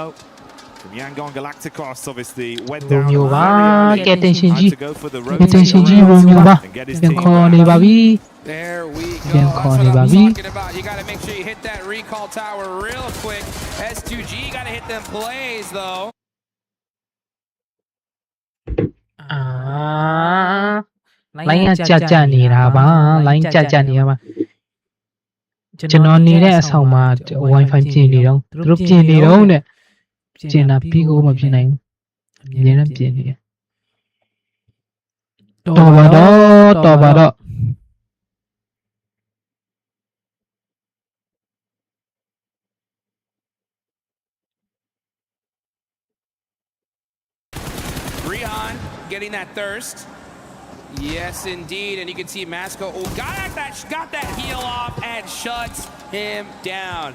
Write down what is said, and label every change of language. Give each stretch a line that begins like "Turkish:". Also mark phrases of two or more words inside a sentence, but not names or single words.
English: From Yangon Galacticos, obviously, went down to go for the Romeo and get his team back. There we go. That's what I'm talking about. You got to make sure you hit that recall tower real quick. S2G got to hit them plays, though.
Burmese: လိုင်းကြနေတာပါလိုင်းကြနေတာပါကျွန်တော်နေတဲ့အဆောင်မှာ Wi-Fi ပြင်နေတော့သူတို့ပြင်နေတော့တဲ့ပြင်တာပြီးကိုမပြင်နိုင်ဘူးအများနဲ့ပြင်နေတယ်တော်ပါတော့
English: Rihan getting that thirst. Yes, indeed. And you can see Masco got that heel off and shuts him down.